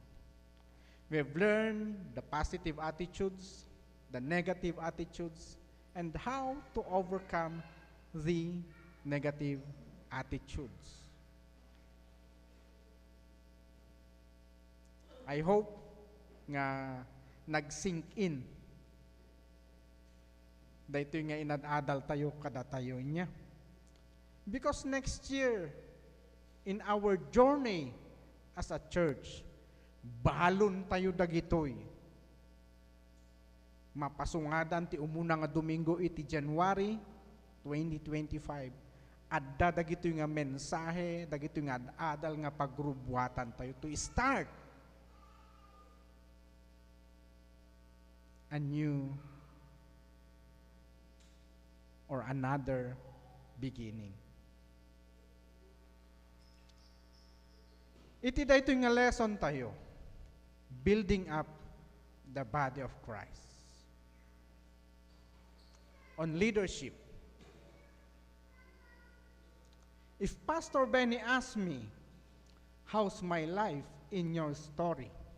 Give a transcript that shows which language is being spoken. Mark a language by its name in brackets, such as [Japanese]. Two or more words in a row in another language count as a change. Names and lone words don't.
[English] We have learned the positive attitudes, the negative attitudes, and how to overcome the negative attitudes. I hope [Iloko] nga nag-sink in daytoy nga inadadal tayo kada tayo niya. [English] Because next year, in our journey as a church, [Iloko] balon tayo dagitoy. Mapasungadan ti umuna nga Domingo iti January 2025. Adda dagitoy nga mensahe, dagitoy nga adal nga pagrubuatan tayo [English] to start a new or another beginning. [Iloko] Iti daytoy nga lesson tayo, [English] building up the body of Christ. On leadership. If Pastor Benny asked me, how's my life in your story?